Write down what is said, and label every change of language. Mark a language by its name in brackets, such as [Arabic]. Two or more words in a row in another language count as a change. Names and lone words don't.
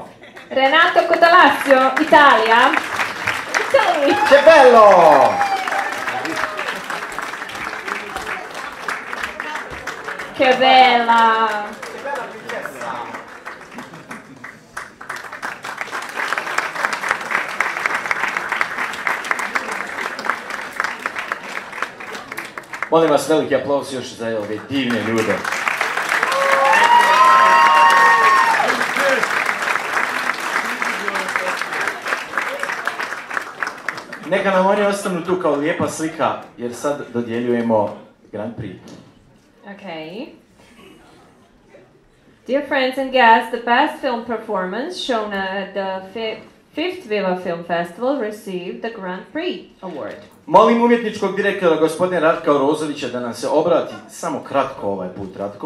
[Italian] Renato Cotalasio, Italia. [English] Italy. [Italian] Che bello! Che bella! [Croatian] Molim vas, veliki aplauz još za ove divne ljude. Neka nam oni ostanu tu kao lijepa slika, jer sad dodjeljujemo Grand Prix. [English] Okay. Dear friends and guests, the best film performance shown at the fifth Viva Film Festival received the Grand Prix award. [Croatian] Molim umjetničkog direktora gospodina Ratka Orozovića da nam se obrati samo kratko ovaj put, Ratko,